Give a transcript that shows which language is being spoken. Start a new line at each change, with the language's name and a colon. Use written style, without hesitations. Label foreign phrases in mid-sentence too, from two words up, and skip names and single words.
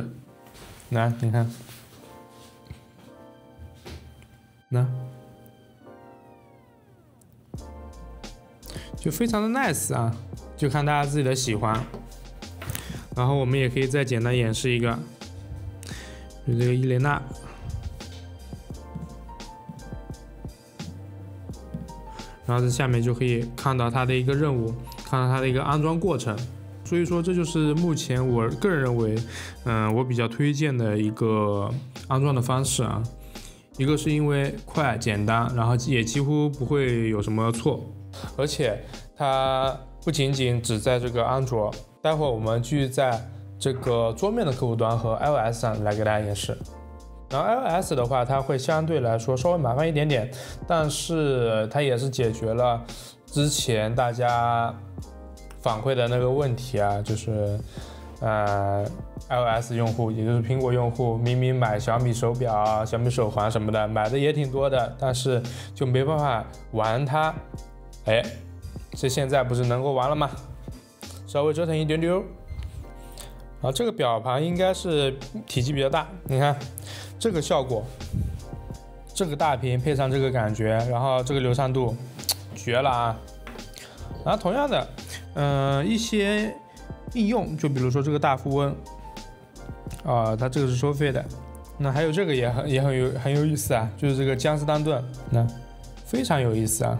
Chinese: 來，你看，就非常的 nice 啊，就看大家自己的喜歡。然後我們也可以再簡單演示一個，就這個伊蕾娜，然後在下面就可以看到它的一個任務，看到它的一個安裝過程。所以說，這就是目前我個人認為，我比較推薦的一個安裝的方式啊。一個是因為快簡單，然後也幾乎不會有什麼錯，而且它不僅僅只在這個安卓。待會兒我們繼續在這個桌面的客戶端和 iOS 上來給大家演示。然後 iOS 的話，它會相對來說稍微麻煩一點點，但是它也是解決了之前大家反饋的那個問題啊，就是iOS 用戶，也就是蘋果用戶，明明買小米手錶、小米手環什麼的，買的也挺多的，但是就沒辦法玩它。哎，這現在不是能夠玩了嗎？稍微折騰一丟丟，啊，這個錶盤應該是體積比較大，你看這個效果，這個大屏配上這個感覺，然後這個流暢度，絕了啊！然後同樣的，一些應用，就比如說這個大富翁，它這個是收費的，那還有這個也很有意思啊，就是這個江詩丹頓，那非常有意思啊。